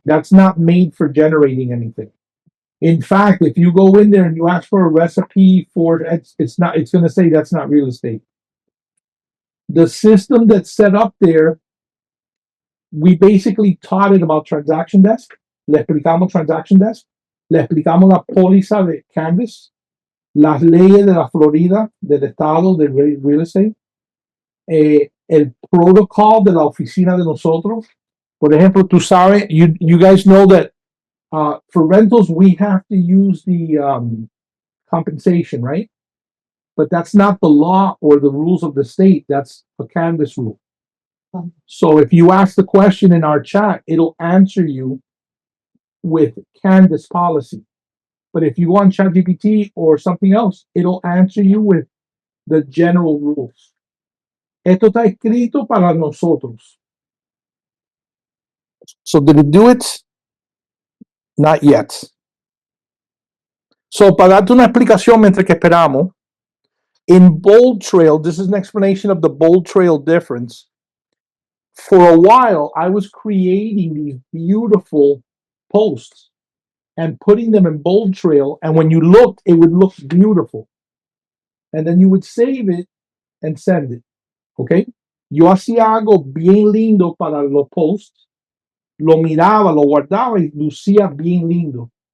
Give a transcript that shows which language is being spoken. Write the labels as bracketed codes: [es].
[en] That's not made for generating anything. In fact, if you go in there and you ask for a recipe for it's going to say that's not real estate. The system that's set up there, we basically taught it about Transaction Desk. [es] Le explicamos Transaction Desk. Le explicamos la póliza de Canvas, las leyes de la Florida, del estado de real estate, el protocol de la oficina de nosotros. Por ejemplo, tú sabes, [en] you guys know that for rentals, we have to use the compensation, right? But that's not the law or the rules of the state. That's a Canvas rule. So if you ask the question in our chat, it'll answer you with Canvas policy. But if you want ChatGPT or something else, it'll answer you with the general rules. [es] Esto está escrito para nosotros. [en] So did it do it? Not yet. So [es] para darte una explicación mientras que esperamos, [en] in Bold Trail, this is an explanation of the Bold Trail difference. For a while, I was creating these beautiful posts and putting them in Bold Trail, and when you looked, it would look beautiful. And then you would save it and send it. Okay? [es] Yo hacía algo bien lindo para los posts, lo miraba, lo guardaba y lucía bien lindo.